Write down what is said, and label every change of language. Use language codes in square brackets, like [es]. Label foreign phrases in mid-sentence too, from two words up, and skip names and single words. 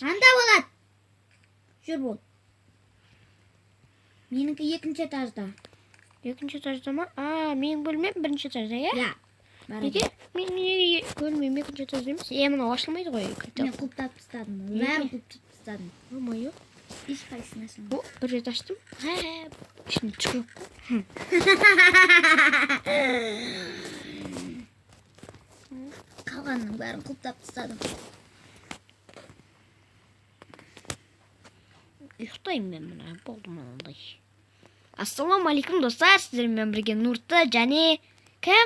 [kk] Анда болады. Жүр бол. Меніңкі екінші этажда. Екінші этажда ма? Менің бөлмем бірінші этажда, иә? Иә. Неге? Мен неге бөлмем екінші этажда емес? Мынау ашылмайды ғой. Мен құлыптап тастадым. Бәрін құлыптап тастадым. Ой-ой. Ешқайсысын ашамын. [tr] Bir rет açtım. Şimdi çıkıyor. [kk] Қалғанның бәрін құлыптап тастадым. Ұйықтаймын мен мына болды мынандай. Ассалаумағалейкум достар, сіздермен бірге Нұрты және кім?